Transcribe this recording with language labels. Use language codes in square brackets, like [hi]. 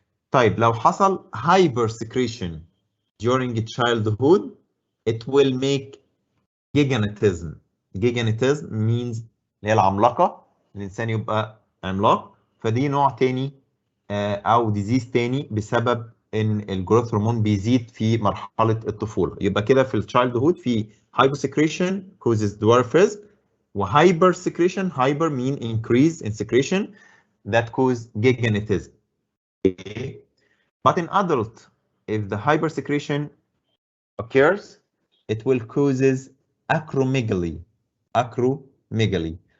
[ar] طيب لو حصل [en] hyper secretion during childhood, it will make gigantism. Gigantism means [ar] اللي هي العملاقه، الانسان يبقى عملاق، فدي نوع تاني او ديزيز تاني بسبب ان الجروث هرمون بيزيد في مرحله الطفوله. يبقى كده في التشايلد هود في [en] hyposecretion causes dwarfism، وhyper secretion, hyper mean increase in secretion, that cause gigantism. Okay. But in adult, if the hypersecretion occurs, it will causes acromegaly. Acromegaly